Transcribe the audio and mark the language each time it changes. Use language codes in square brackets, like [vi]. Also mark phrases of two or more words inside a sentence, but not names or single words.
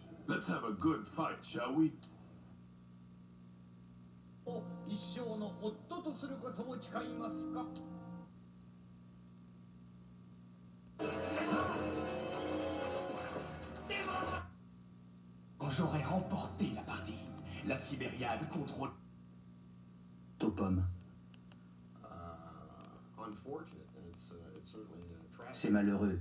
[en] Let's have a good fight, shall we? [ja] 一生の夫とすることを誓いますか? [fr] Quand j'aurai remporté la partie, la Sibériade contrôle... Topom. C'est malheureux.